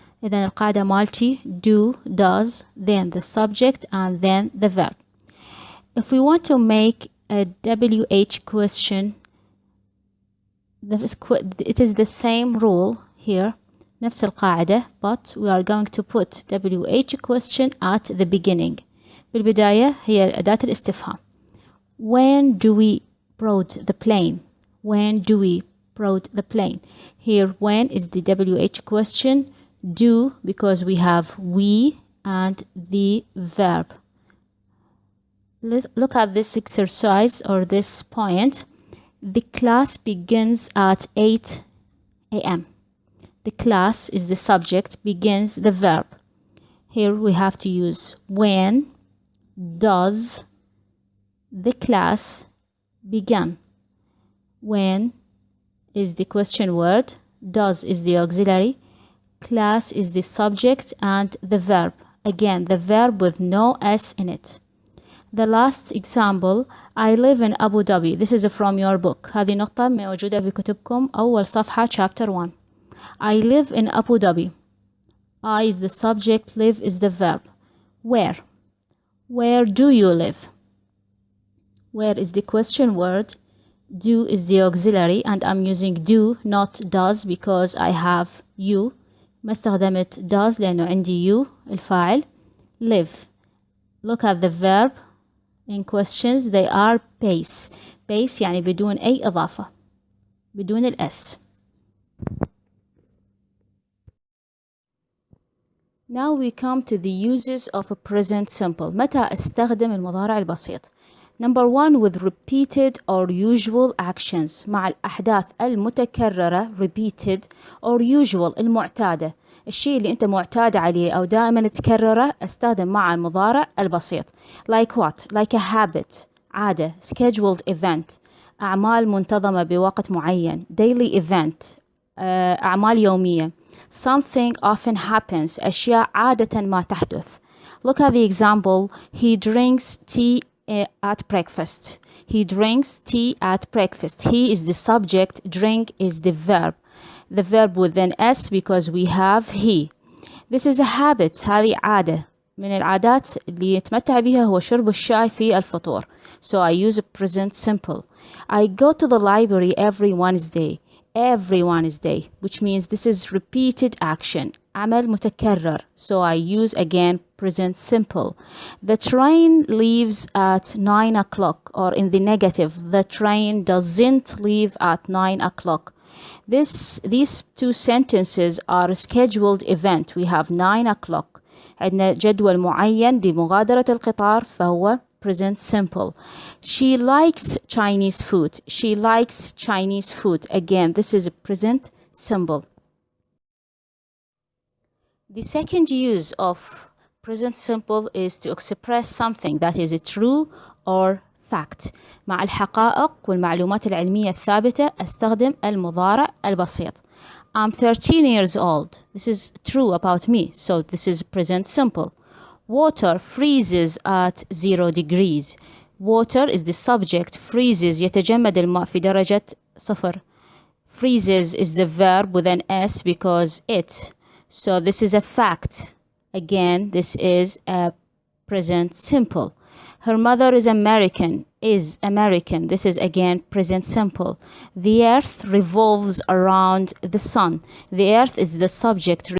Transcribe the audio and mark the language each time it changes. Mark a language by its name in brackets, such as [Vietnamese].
[Arabic] إذن القاعدة مالتي [English] do, does, then the subject and then the verb. If we want to make a WH question, it is the same rule here, [Arabic] نفس القاعدة, [English] but we are going to put WH question at the beginning. [Arabic] بالبداية هي أداة الاستفهام. [English] When do we board the plane? When do we board the plane? Here, when is the WH question. Do, because we have we and the verb. Let's look at this exercise or this point. The class begins at 8 a.m. The class is the subject, begins the verb. Here we have to use when, does, the class began. When is the question word, does is the auxiliary, class is the subject and the verb. Again, the verb with no S in it. The last example, I live in Abu Dhabi. This is from your book. [Arabic] هذه نقطة موجودة في كتبكم أول صفحة chapter 1. [English] I live in Abu Dhabi. I is the subject, live is the verb. Where? Where do you live? Where is the question word, do is the auxiliary, and I'm using do not does because I have you. [Arabic] ما استخدمت does لأنه عندي you الفاعل. [English] Live. Look at the verb in questions, they are base. [Arabic] Base يعني بدون أي إضافة, بدون الأس. [English] Now we come to the uses of a present simple. [Arabic] متى استخدم المضارع البسيط؟ [English] Number 1, with repeated or usual actions. [Arabic] مع الأحداث المتكررة [English] repeated or usual [Arabic] المعتادة. الشيء اللي أنت معتاد عليه أو دائما تكرره استخدم مع المضارع البسيط. [English] Like what? Like a habit. عادة. Scheduled event. [Arabic] أعمال منتظمة بوقت معين. [English] Daily event. [Arabic] أعمال يومية. [English] Something often happens. [Arabic] أشياء عادة ما تحدث. [English] Look at the example. He drinks tea at breakfast. He drinks tea at breakfast. He is the subject, drink is the verb. The verb with an S because we have he. This is a habit. [Arabic] هذه عادة من العادات اللي يتمتع بها هو شرب الشاي في الفطور. [English] So I use a present simple. I go to the library every Wednesday. Every Wednesday, which means this is repeated action. [Arabic] عمل متكرر. [English] So I use again present simple. The train leaves at 9 o'clock, or in the negative, the train doesn't leave at 9 o'clock. These two sentences are a scheduled event. We have 9 o'clock. [Arabic] عندنا جدول معين لمغادرة القطار فهو present simple. [English] She likes Chinese food. She likes Chinese food. Again, this is a present simple. The second use of present simple is to express something that is true or fact. [Arabic] مع الحقائق والمعلومات العلمية الثابتة أستخدم المضارع البسيط. [English] I'm 13 years old. This is true about me, so this is present simple. Water freezes at 0 degrees. Water is the subject. [Arabic] Freezes يتجمد الماء في درجة 0. [English] Freezes is the verb with an S because it. So this is a fact. Again, this is a present simple. Her mother is American. Is American. This is again present simple. The earth revolves around the sun. The earth is the subject.